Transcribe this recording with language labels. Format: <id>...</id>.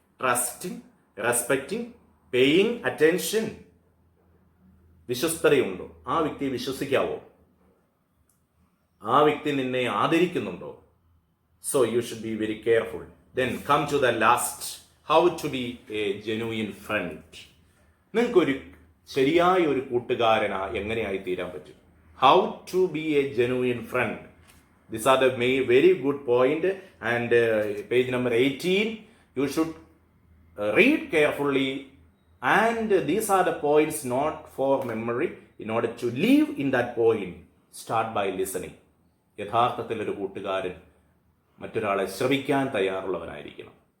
<en>Trusting, respecting, paying attention.</en> <ml>വിശ്വസ്തതയുണ്ടോ? ആ വ്യക്തിയെ വിശ്വസിക്കാവോ? ആ വ്യക്തി നിന്നെ ആദരിക്കുന്നുണ്ടോ?</ml> <en>So you should be very careful. Then come to the last, how to be a genuine friend.</en> <ml>നിങ്ങൾക്കൊരു ശരിയായ ഒരു കൂട്ടുകാരനാ എങ്ങനെയായി തീരാൻ പറ്റും?</ml> <en>How to be a genuine friend. These are the very good point, and page number 18 you should read carefully, and these are the points not for memory. In order to live in that point, start by listening.</en> <ml>യഥാർത്ഥത്തിൽ ഒരു കൂട്ടുകാരൻ മറ്റൊരാളെ ശ്രവിക്കാൻ തയ്യാറുള്ളവനായിരിക്കണം.</ml>